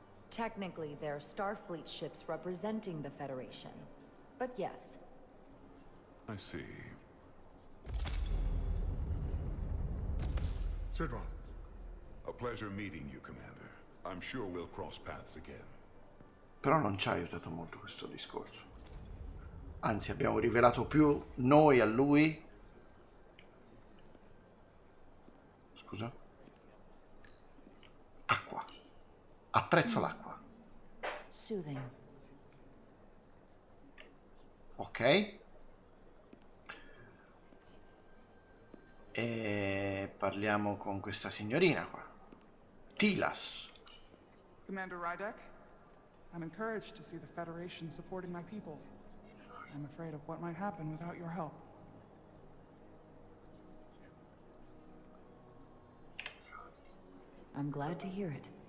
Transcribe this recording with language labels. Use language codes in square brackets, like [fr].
[en] Technically, they're Starfleet ships representing the Federation. But yes. I see. Sidron. A pleasure meeting you, Commander. I'm sure we'll cross paths again. [it] Però non ci ha aiutato molto questo discorso. Anzi, abbiamo rivelato più noi a lui. Scusa. Acqua. Apprezzo l'acqua. [en] Soothing. Ok. [it] E parliamo con questa signorina qua. Tilas. [en] Commander Rydek, I'm encouraged to see the Federation supporting my people. I'm afraid of what might happen without your help. I'm glad to hear it.